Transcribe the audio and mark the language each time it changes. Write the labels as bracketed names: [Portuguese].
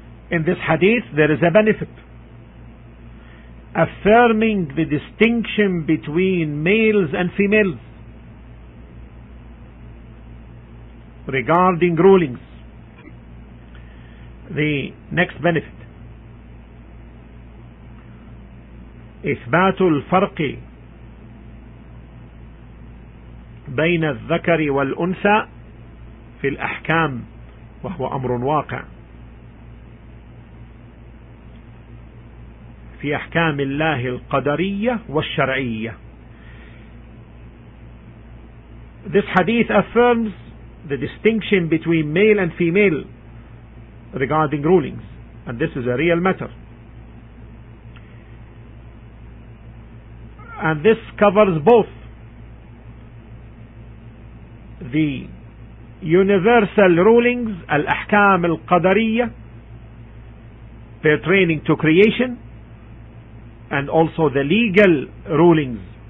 [English] In this hadith there is a benefit, affirming the distinction between males and females regarding rulings. The next benefit, [Arabic] إثبات الفرق بين الذكر والأنثى في الأحكام، وهو أمر واقع في أحكام الله القدرية والشرعية. [English] This hadith affirms the distinction between male and female regarding rulings, and this is a real matter. And this covers both the universal rulings, al-ahkam al-qadariyah, pertaining to creation, and also the legal rulings.